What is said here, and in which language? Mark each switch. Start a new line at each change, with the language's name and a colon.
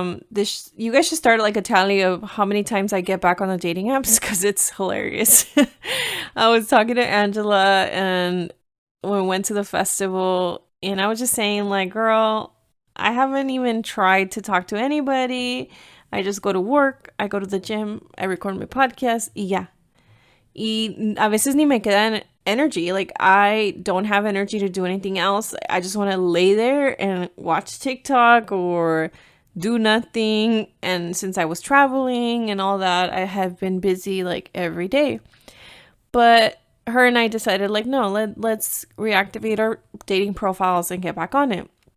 English: This you guys should start like a tally of how many times I get back on the dating apps because it's hilarious. I was talking to Angela and we went to the festival, and I was just saying like, girl, I haven't even tried to talk to anybody. I just go to work, I go to the gym, I record my podcast,
Spanish: y ya. Y a veces ni me queda energy.
English: Like, I don't have energy to do anything else. I just want to lay there and watch TikTok or do nothing. And since I was traveling and all that, I have been busy like every day. But her and I decided like, no, let's reactivate our dating profiles and get back on it.